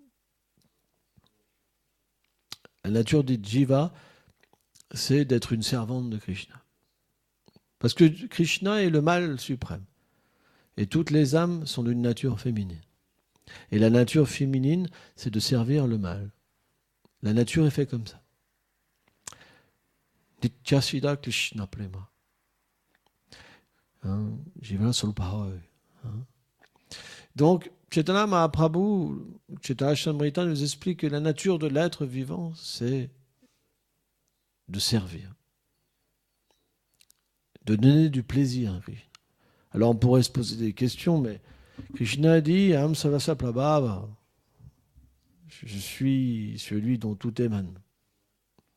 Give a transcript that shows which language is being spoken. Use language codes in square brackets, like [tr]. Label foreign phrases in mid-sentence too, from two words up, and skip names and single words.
[fr] La nature du jiva, c'est d'être une servante de Krishna. Parce que Krishna est le mal suprême. Et toutes les âmes sont d'une nature féminine. Et la nature féminine, c'est de servir le mal. La nature est faite comme ça. [sa] Nityasida Krishna Prema. Jiva Sulbhava. [fr] Donc, Chaitanya Mahaprabhu, Chaitanya Charitamrita nous explique que la nature de l'être vivant, c'est de servir, de donner du plaisir à Krishna. Alors on pourrait se poser des questions, mais Krishna dit [sa] Aham Sarvasya Prabhava, [fr] je suis celui dont tout émane.